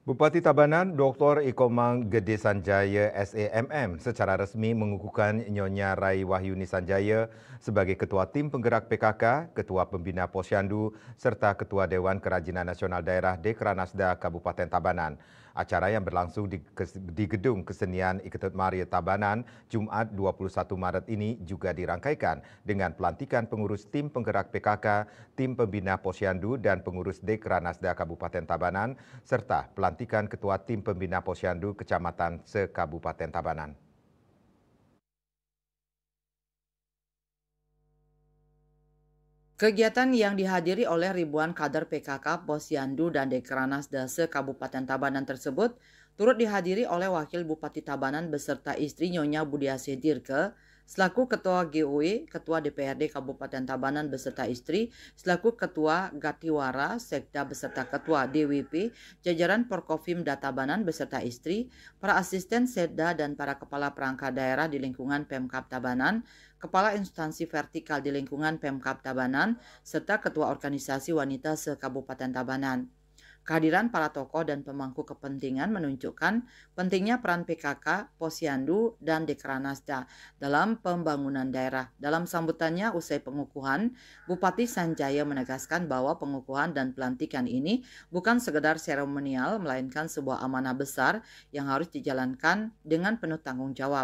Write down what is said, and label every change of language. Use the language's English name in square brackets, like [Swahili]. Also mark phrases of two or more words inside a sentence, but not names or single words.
[Indonesian] Bupati Tabanan Dr. Ikomang Gede Sanjaya SAMM secara resmi mengukuhkan Nyonya Rai Wahyuni Sanjaya sebagai Ketua Tim Penggerak PKK, Ketua Pembina Posyandu, serta Ketua Dewan Kerajinan Nasional Daerah Dekranasda Kabupaten Tabanan. Acara yang berlangsung di Gedung Kesenian Iketut Maria Tabanan Jumat 21 Maret ini juga dirangkaikan dengan pelantikan pengurus Tim Penggerak PKK, Tim Pembina Posyandu, dan pengurus Dekranasda Kabupaten Tabanan, serta pelantikan Ketua Tim Pembina Posyandu Kecamatan se-Kabupaten Tabanan. Kegiatan yang dihadiri oleh ribuan kader PKK, Posyandu, dan Dekranasda se-Kabupaten Tabanan tersebut turut dihadiri oleh Wakil Bupati Tabanan beserta istri Nyonya Budiasih Dirke, selaku Ketua GOW, Ketua DPRD Kabupaten Tabanan beserta istri, selaku Ketua Gatiwara, Sekda beserta Ketua DWP, jajaran Porkofimda Tabanan beserta istri, para asisten Sekda dan para kepala perangkat daerah di lingkungan Pemkab Tabanan, kepala instansi vertikal di lingkungan Pemkab Tabanan, serta Ketua Organisasi Wanita se-Kabupaten Tabanan. Kehadiran para tokoh dan pemangku kepentingan menunjukkan pentingnya peran PKK, Posyandu, dan Dekranasda dalam pembangunan daerah. Dalam sambutannya usai pengukuhan, Bupati Sanjaya menegaskan bahwa pengukuhan dan pelantikan ini bukan sekedar seremonial, melainkan sebuah amanah besar yang harus dijalankan dengan penuh tanggung jawab.